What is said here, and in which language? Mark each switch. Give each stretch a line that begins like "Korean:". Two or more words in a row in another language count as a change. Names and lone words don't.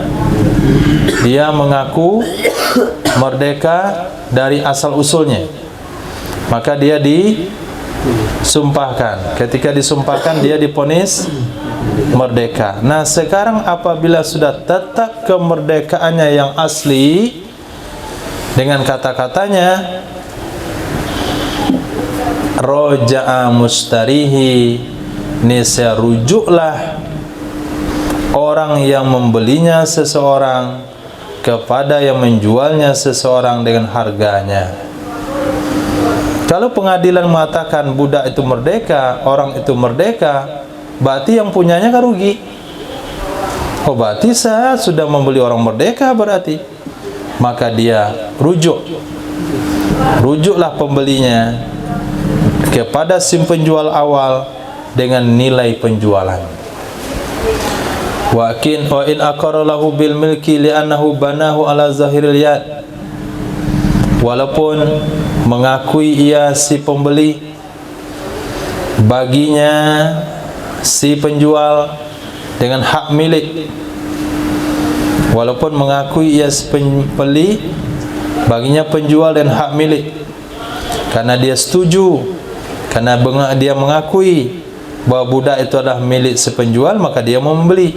Indonesian: Dia mengaku merdeka dari asal usulnya, maka dia disumpahkan. Ketika disumpahkan dia diponis merdeka. Nah sekarang apabila sudah tetap kemerdekaannya yang asli, dengan kata-katanya
Arabic: رجع المشتري,
Indonesian: nisya rujuklah orang yang membelinya seseorang kepada yang menjualnya seseorang dengan harganya. Kalau pengadilan mengatakan budak itu merdeka, orang itu merdeka, berarti yang punyanya kan rugi. Oh berarti saya sudah membeli orang merdeka berarti. Maka dia rujuklah pembelinya kepada si penjual awal dengan nilai penjualan.
Arabic: وإن أقر له بالملك لأنه بناه على ظاهر اليد,
Indonesian: walaupun mengakui ia si pembeli baginya si penjual dengan hak milik, walaupun mengakui ia si pembeli baginya penjual dan hak milik, karena dia setuju, karena dia mengakui bahwa budak itu adalah milik si penjual, maka dia mau membeli.